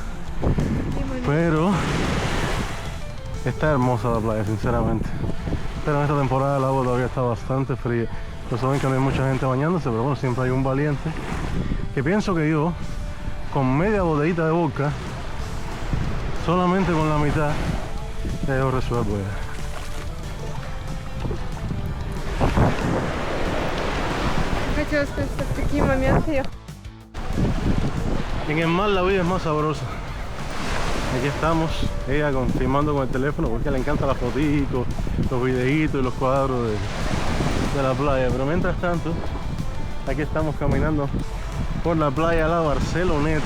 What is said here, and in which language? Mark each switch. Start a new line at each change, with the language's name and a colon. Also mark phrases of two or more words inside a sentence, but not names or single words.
Spanish: Pero está hermosa la playa, sinceramente. Pero en esta temporada el agua todavía está bastante fría. Pues saben que no hay mucha gente bañándose, pero bueno, siempre hay un valiente que pienso que yo, con media botellita de vodka, solamente con la mitad, yo resuelvo ya.
Russian: Хотела сказать, что в такие моменты я...
Spanish: En el mar la vida es más sabrosa. Aquí estamos, ella filmando con el teléfono porque le encantan las fotitos, los videitos y los cuadros de la playa. Pero mientras tanto, aquí estamos caminando por la playa La Barceloneta.